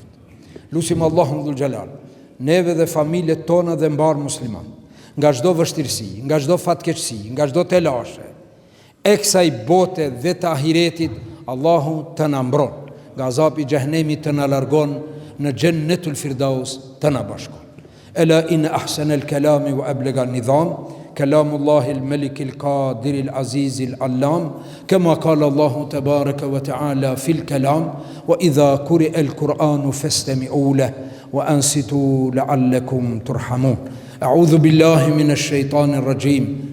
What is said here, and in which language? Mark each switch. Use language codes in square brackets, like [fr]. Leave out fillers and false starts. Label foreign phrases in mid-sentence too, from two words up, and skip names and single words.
[sq] Lusim Allahun [ar] ذو الجلال, [sq] neve dhe familjet tona dhe mbar musliman, nga çdo vështirësi, nga çdo fatkeqësi, nga çdo telashe, e kësaj bote dhe të ahiretit, Allahu të na mbron, nga azapi i xhehenemit të na largon, në Jannatul Firdaus të na bashkon. [ar] ألا إن أحسن الكلام وأبلغ النظام كلام الله الملك القادر العزيز العلام كما قال الله تبارك وتعالى في الكلام وإذا قرئ القرآن فاستمعوا له وأنصتوا لعلكم ترحمون. أعوذ بالله من الشيطان الرجيم.